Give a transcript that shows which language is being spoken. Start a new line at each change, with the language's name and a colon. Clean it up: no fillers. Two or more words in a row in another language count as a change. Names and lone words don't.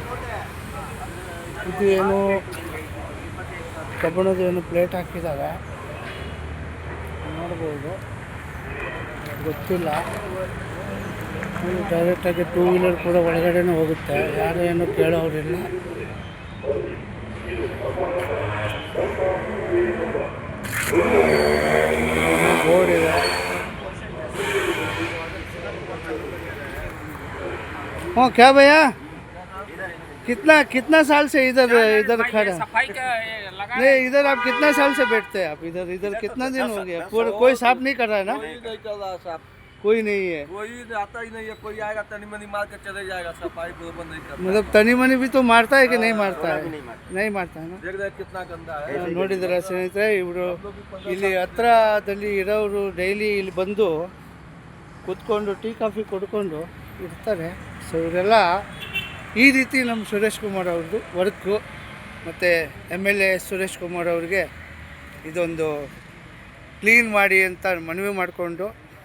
Kannada: ಇದು ಏನು ಕಬ್ಬಣದ ಏನು ಪ್ಲೇಟ್ ಹಾಕಿದ್ದಾರೆ ನೋಡ್ಬೋದು, ಗೊತ್ತಿಲ್ಲ. ಡೈರೆಕ್ಟಾಗಿ 2 ವೀಲರ್ ಕೂಡ ಒಳಗಡೆನೇ ಹೋಗುತ್ತೆ, ಯಾರು ಏನು ಕೇಳೋರಿಲ್ಲ. ಬೋರ್ಡ್ ಇದೆ.
Hindi: हाँ क्या भैया, कितना साल से इधर खड़ा? सफाई का लगा नहीं, इधर आप कितना साल से बैठते हैं? आप इधर कितना दिन हो गया? कोई साफ नहीं कर रहा है ना? कोई नहीं कर रहा साहब, कोई नहीं है, कोई आता ही नहीं है। कोई आएगा तनी मनी मार के चले जाएगा, सफाई बराबर नहीं करता। मतलब तनी मनी भी तो मारता है कि नहीं मारता है? नहीं मारता है ना. देख रहे कितना गंदा है।
Kannada: ನೋಡಿದ್ರೆ ಸ್ನೇಹಿತರೆ, ಇವರು ಇಲ್ಲಿ ಹತ್ರದಲ್ಲಿ ಇರೋರು ಡೈಲಿ ಇಲ್ಲಿ ಬಂದು ಕೂತ್ಕೊಂಡು
English: tea coffee
Kannada: ಕುಡ್ಕೊಂಡು ಇರ್ತಾರೆ. ಸೊ ಇವರೆಲ್ಲ ಈ ರೀತಿ ನಮ್ಮ ಸುರೇಶ್ ಕುಮಾರ್ ಅವ್ರದ್ದು ವರ್ಕು. ಮತ್ತು MLA ಸುರೇಶ್ ಕುಮಾರ್ ಅವ್ರಿಗೆ ಇದೊಂದು ಕ್ಲೀನ್ ಮಾಡಿ ಅಂತ ಮನವಿ ಮಾಡಿಕೊಂಡು